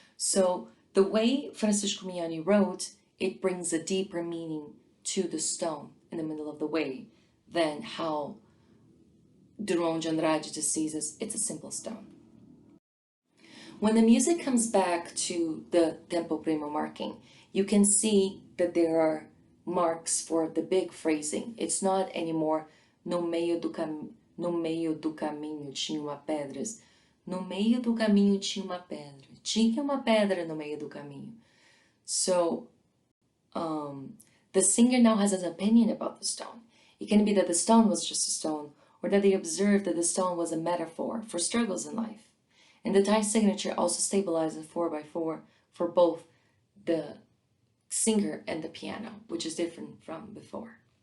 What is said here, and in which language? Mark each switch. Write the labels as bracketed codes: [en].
[en] So the way Francisco Miani wrote, it brings a deeper meaning to the stone in the middle of the way than how Drummond de Andrade just sees as it's a simple stone. When the music comes back to the tempo primo marking, you can see that there are marks for the big phrasing. It's not anymore [pt] no meio do caminho tinha uma pedras. No meio do caminho tinha uma pedra. Tinha uma pedra no meio do caminho. [en] So the singer now has an opinion about the stone. It can be that the stone was just a stone, or that they observed that the stone was a metaphor for struggles in life. And the time signature also stabilizes 4/4 for both the singer and the piano, which is different from before.